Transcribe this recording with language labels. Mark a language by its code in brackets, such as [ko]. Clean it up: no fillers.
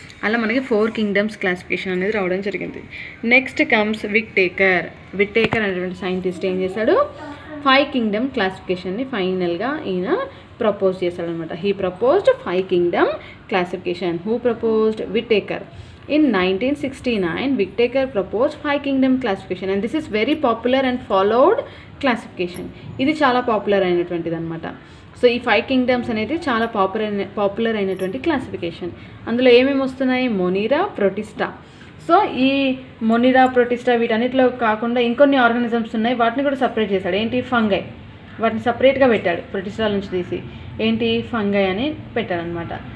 [te] అలా మనకి 4 kingdoms classification అనేది రావడం జరిగింది. నెక్స్ట్ కమ్స్ విట్టేకర్ అనేటువంటి సైంటిస్ట్ ఏం చేశాడు? 5 kingdom క్లాసిఫికేషన్ని ఫైనల్గా ఈయన ప్రపోజ్ చేశాడనమాట. [en] He proposed 5 kingdom classification. Who proposed? Whittaker. In 1969, Whittaker proposed 5 kingdom classification and this is very popular and followed classification. [te] ఇది చాలా పాపులర్ అయినటువంటిది అనమాట. సో ఈ 5 kingdoms అనేది చాలా పాపులర్ అయినటువంటి క్లాసిఫికేషన్. అందులో ఏమేమి వస్తున్నాయి? మొనిరా, ప్రొటిస్టా. సో ఈ మొనిరా, ప్రొటిస్టా వీటన్నిటిలో కాకుండా ఇంకొన్ని ఆర్గానిజమ్స్ ఉన్నాయి, వాటిని కూడా సపరేట్ చేశాడు. ఏంటి? ఫంగై. వాటిని సపరేట్గా పెట్టాడు ప్రొటిస్టా నుంచి తీసి. ఏంటి? ఫంగై అని పెట్టారనమాట.